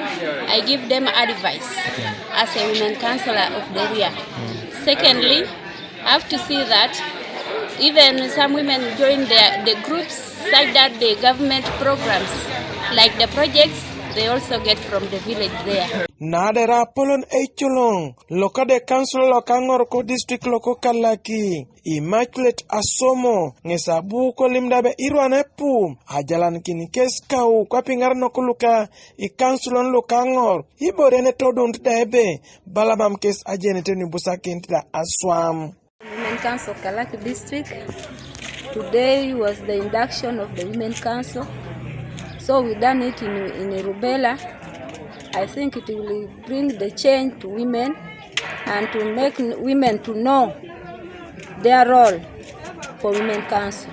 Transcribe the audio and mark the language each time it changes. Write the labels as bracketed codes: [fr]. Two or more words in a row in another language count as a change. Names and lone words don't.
[en] I give them advice as a women counselor of the area. Secondly, I have to see that even some women join the groups such that the government programs, like the projects, they also get from the village there. [teo] Nadera polon echolong, lokade council lokangor ko district loko kalaki, Immaculate Asomo, ngesabu ko limdabe irwane pu, ajalan kini kes kau kwa pingar no kuluka, Ikansulon lokangor, iborene todunt daebe, balabam kes ajenete ni busakin tida aswam. [en] Women Council Kalaki District. Today was the induction of the Women Council. So we done it in Rubella. I think it will bring the change to women and to make women to know their role for Women Council.